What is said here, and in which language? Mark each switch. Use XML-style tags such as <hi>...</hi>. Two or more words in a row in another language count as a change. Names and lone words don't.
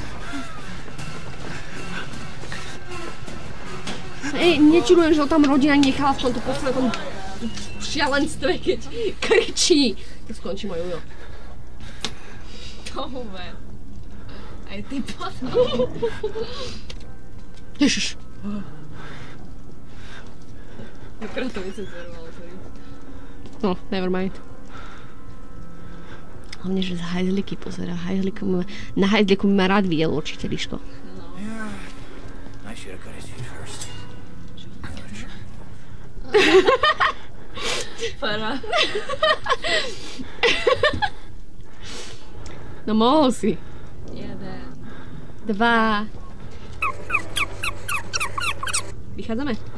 <sk>Ej, nečudujem, že ho tam rodina nechala v tomto poslednom šialenstve, keď kričí. Tak skončí môj ujo. Tohle. A Aj ty potom. Ježiš. Dokrát to vycenzurovalo to.</sk> <en>No, never mind. Hlavne, že z hajzliky pozerá. Na hajzliku by ma rád videl určite, Liško. Yeah. I should have got his feet first.</en> <sk>Fara. No mohol si. 1. 2. Vychádzame?</sk>